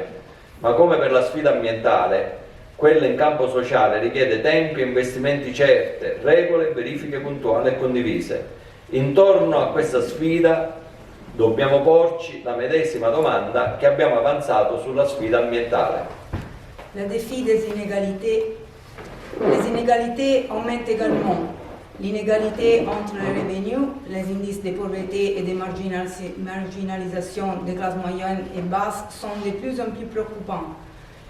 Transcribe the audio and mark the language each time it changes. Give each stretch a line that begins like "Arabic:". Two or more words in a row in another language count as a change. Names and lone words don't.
Italian: Ma come per la sfida ambientale, quella in campo sociale richiede tempi e investimenti certe, regole, verifiche puntuali e condivise. Intorno a questa sfida dobbiamo porci la medesima domanda che abbiamo avanzato sulla sfida ambientale.
French: Le défi des inégalités. Les inégalités augmentent également. L'inégalité entre les revenus, les indices de pauvreté et de marginalisation des classes moyennes et basses sont de plus en plus préoccupants.